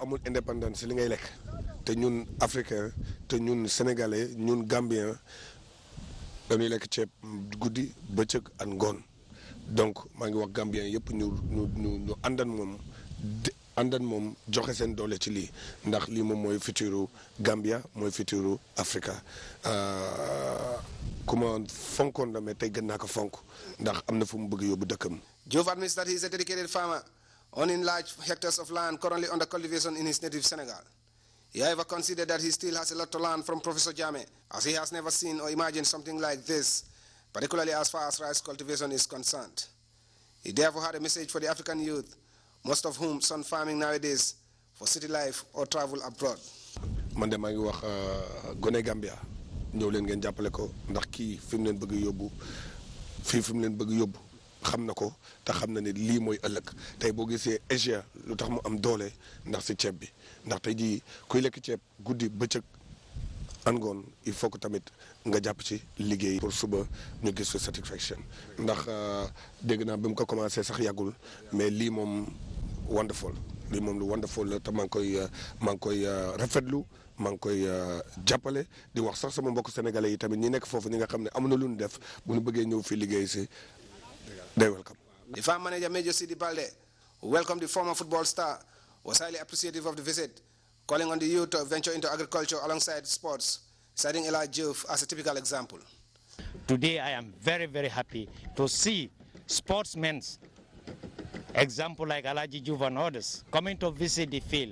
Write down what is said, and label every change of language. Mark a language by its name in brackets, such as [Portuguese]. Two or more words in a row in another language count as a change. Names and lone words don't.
[Wolof] amul indépendance li ngay lekk te ñun africain te ñun sénégalais ñun gambien dañuy lekk ceeb guddi bëccëg ak ngoon donc maa ngi wax gambien yëpp ñu àndan moom joxe seen doole ci lii ndax lii moom mooy futuru Gambia mooy futuru Africa ku ma fonkoon la mais tey gën naa ko fonk ndax am na fu mu bëgg yóbbu dëkkam. [English] Diouf admits that he is a dedicated farmer owning large hectares of land currently under cultivation in his native Senegal. He however considered that he still has a lot to learn from Professor Jammeh, as he has never seen or imagined something like this, particularly as far as rice cultivation is concerned. He therefore had a message for the African youth, most of whom son farming nowadays for city life or travel abroad. [Wolof] man de maa ngi wax gone Gambia ñëw leen ngeen jàppale ko ndax kii fi mu leen bëgg yóbbu fii fi mu leen bëgg yóbbu xam na ko te xam na ne lii mooy ëllëg tey boo gisee Asia lu tax mu am doole ndax si ceeb bi ndax tey jii kuy lekk ceeb guddi bëccëg angoon [French] il faut que [Wolof] tamit nga jàpp ci liggéey pour suba ñu gis fi satisfaction ndax dégg naa bi mu ko commencé sax yàggul mais lii moom wonderful lii moom lu wonderful la te maa ngi koy rafetlu maa ngi koy jàppale di wax sax sama mbokk sénégalais yi tamit ñi nekk foofu ñi nga xam ne am na lu ñu def bu ñu bëggee ñëw fii liggéey si day welcome. [English] The farm manager Major Sidi Balde, who welcomed the former football star, was highly appreciative of the visit, calling on the youth to venture into agriculture alongside sports, citing Hadji Diouf as a typical example. Today I am very, very happy to see sportsmen, example like Hadji Diouf and others, coming to visit the field.